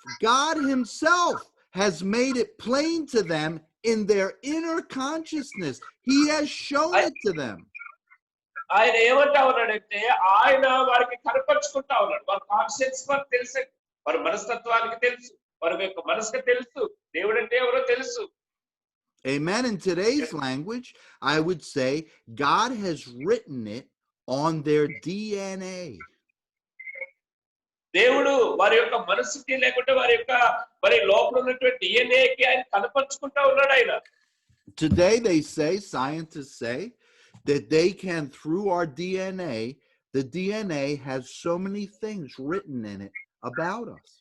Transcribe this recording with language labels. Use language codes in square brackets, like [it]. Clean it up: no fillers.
[en] God himself has made it plain to them in their inner consciousness. He has shown it to them. [te] ఆయన ఏమంటా ఉన్నాడంటే ఆయన వారికి కనపరుచుకుంటా ఉన్నాడు. వారి కాన్షియన్స్ వారికి తెలుసు, వారి మనస్తత్వానికి తెలుసు, వారి యొక్క మనసుకు తెలుసు, దేవుడు అంటే ఎవరో తెలుసు. [en] Amen. In today's language, I would say God has written it on their DNA. [te] దేవుడు వారి యొక్క మనసుకి లేకుంటే వారి యొక్క మరి లోపల ఉన్నటువంటి డిఎన్ఏకి ఆయన కనపరుచుకుంటా ఉన్నాడు ఆయన. [en] Today they say, scientists say, that they can, through our DNA, the DNA has so many things written in it about us.